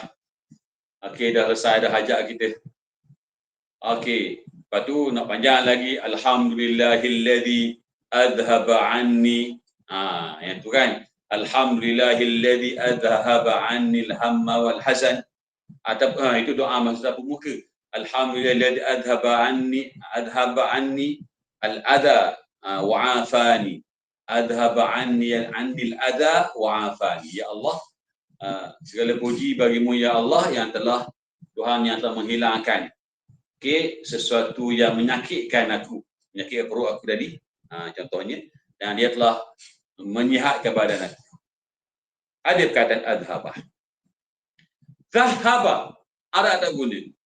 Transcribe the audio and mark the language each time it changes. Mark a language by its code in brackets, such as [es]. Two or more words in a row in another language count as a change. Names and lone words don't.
[ms] Okey, dah selesai dah hajat kita. Okey, lepas tu nak panjang lagi, [ar] الحمد لله الذي أذهب عني. [ms] Yang tu kan. [ar] الحمد لله الذي أذهب عني الهم والحزن. [ms] Atau itu doa masa pembuka. [ar] الحمد لله الذي أذهب عني الأذى وعافاني. أذهب عني الأذى وعافاني. [ms] Ya Allah, segala puji bagimu ya Allah yang telah Tuhan yang telah menghilangkan sesuatu yang menyakitkan aku, menyakitkan perut aku tadi, contohnya, dan dia telah menyihatkan badan aku. Ada perkataan adhaba. Zahaba, ada tak guna.